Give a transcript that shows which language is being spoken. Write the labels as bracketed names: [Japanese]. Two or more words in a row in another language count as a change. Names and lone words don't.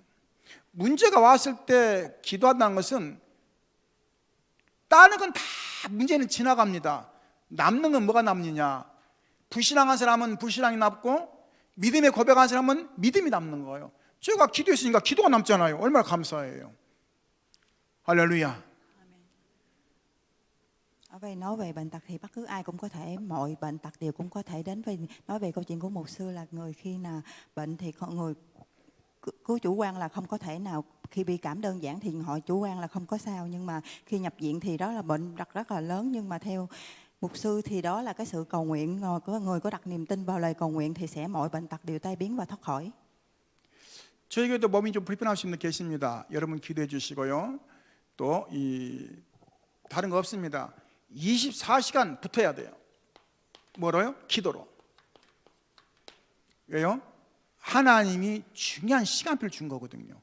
[Korean] 문제가 왔을 때 기도한다는 것은 다른 건 다 문제는 지나갑니다. 남는 건 뭐가 남느냐? 불신앙한 사람은 불신앙이 남고 믿음에 고백한 사람은 믿음이 남는 거예요. 제가 기도했으니까 기도가 남잖아요. 얼마나 감사해요. 할렐루야. [Vietnamese] Ở đây nói về bệnh tật thì bất cứ ai cũng có thể, mọi bệnh tật đều cũng có thể đến. Vì nói về câu chuyện của mục sư là người khi nào bệnh thì người cứ chủ quan là không có thể nào, khi bị cảm đơn giản thì họ chủ quan là không có sao, nhưng mà khi nhập viện thì đó là bệnh rất là lớn. Nhưng mà theo mục sư thì đó là cái sự cầu nguyện, người có đặt niềm tin vào lời cầu nguyện thì sẽ mọi bệnh tật đều tai biến và thoát khỏi. [Korean] 저희 교회도 몸이 좀 불편하신 분 계십니다. 여러분 기도해 주시고요. 또 다른 거 없습니다. 24시간 붙어야 돼요. 뭐로요? 기도로. 왜요? 하나님이 중요한 시간표를 준 거거든요.